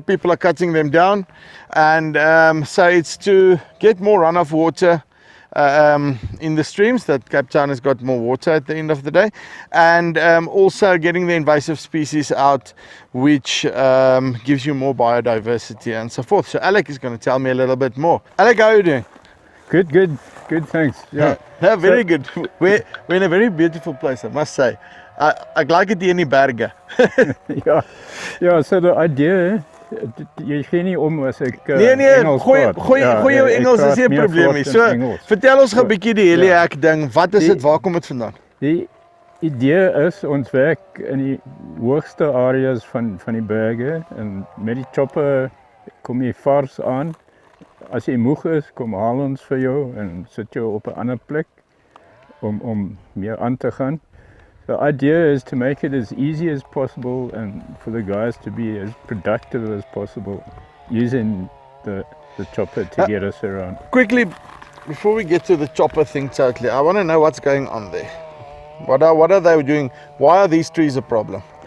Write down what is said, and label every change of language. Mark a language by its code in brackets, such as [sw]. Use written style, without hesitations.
[en] People are cutting them down. And so it's to get more runoff water in the streams, that Cape Town has got more water at the end of the day, and also getting the invasive species out, which gives you more biodiversity and so forth. So Alec is going to tell me a little bit more. Alec, how are you doing? Good, thanks. Yeah, very good. We're in a very beautiful place, I must say. [af] Ek like dit hier in die berge. ja, [en] so the idea, [af] jy gee nie om as ek nee, Engels praat. Goeie Engels is nie 'n probleem nie. So, vertel ons 'n bietjie die Helihack ding. Wat is dit? Waar kom dit vandaan? Die idee is ons werk in die hoogste areas van die berge en met die chopper kom jy vars aan. As jy moeg is, kom haal ons vir jou en sit jou op 'n ander plek om meer aan te gaan. [en] The idea is to make it as easy as possible and for the guys to be as productive as possible using the chopper to get us around. Quickly, before we get to the chopper thing totally, I want to know what's going on there. What are they doing? Why are these trees a problem?